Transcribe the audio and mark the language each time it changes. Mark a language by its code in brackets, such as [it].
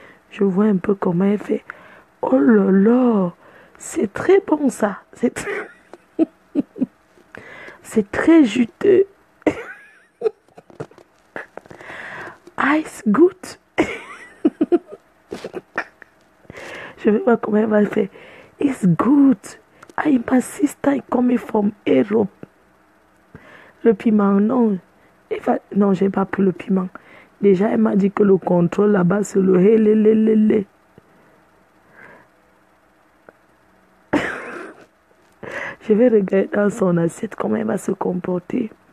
[fr] Je vois un peu comment elle fait. Oh là là, c'est très bon ça. C'est très juteux. [en] Ah, it's good. [fr] Je vais voir comment elle va faire. [en] It's good. My sister is coming from Europe. [fr] Le piment, non. Non, j'ai pas pris le piment. Déjà, elle m'a dit que le contrôle là-bas, c'est le hé. Je vais regarder dans son assiette comment elle va se comporter.